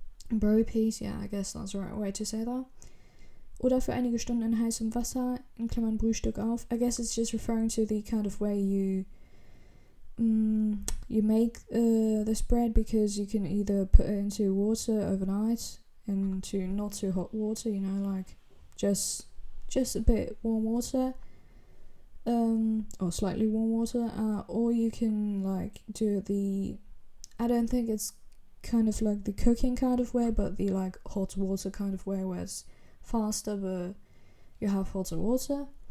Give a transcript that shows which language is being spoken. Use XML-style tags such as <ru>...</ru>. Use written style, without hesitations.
<en>Brew piece, yeah, I guess that's the right way to say that.</en> <de>Oder für einige Stunden in heißem Wasser, in Klammern Brühstück auf.</de> <en>I guess it's just referring to the kind of way you make this bread, because you can either put it into water overnight, into not too hot water, like just a bit warm water, or slightly warm water, or you can like do the, I don't think it's kind of like the cooking kind of way, but the like hot water kind of way, where it's faster but you have hotter water.</en>